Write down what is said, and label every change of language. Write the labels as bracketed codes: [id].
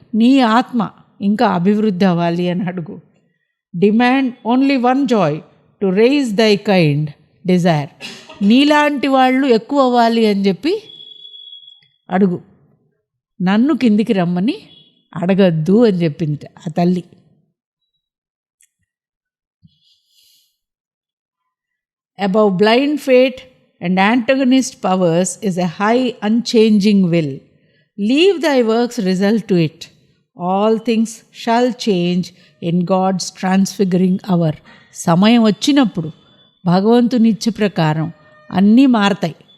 [te] నీ ఆత్మ ఇంకా అభివృద్ధి అవ్వాలి అని అడుగు. [en] Demand only one joy to raise thy kind desire. [te] నీలాంటి వాళ్ళు ఎక్కువ అవ్వాలి అని చెప్పి అడుగు. నన్ను కిందికి రమ్మని అడగద్దు అని చెప్పింది ఆ తల్లి. [en] Above blind fate and antagonist powers is a high unchanging will. Leave thy works result to it. All things shall change in God's transfiguring hour. [te] సమయం వచ్చినప్పుడు భగవంతుని ఇచ్చ ప్రకారం అన్నీ మారతాయి.